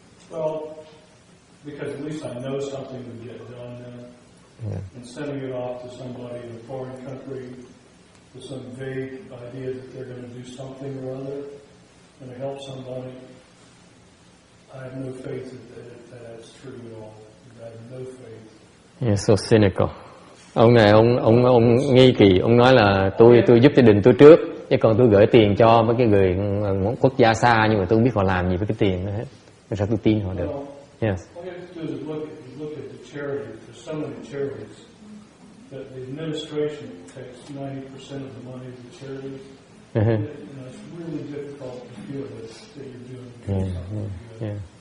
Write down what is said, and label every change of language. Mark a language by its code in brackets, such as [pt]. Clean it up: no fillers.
[en] Well, because at least I know something would get done then. Yeah. And sending it off to somebody in a foreign country with some vague idea that they're going to do something or other and to help somebody, I have no faith that that's true at all. I have no faith. You're so cynical. [vi] Ông này ông nghi kỳ, ông nói là tôi giúp gia đình tôi trước, chứ còn tôi gửi tiền cho mấy cái người quốc gia xa nhưng mà tôi không biết họ làm gì với cái tiền đó hết. Sao tôi tin họ được? [en] Yes. All you have to do is look at the charity. There's so many charities that the administration takes 90% of the money of the charities. It's really difficult to feel that you're doing something.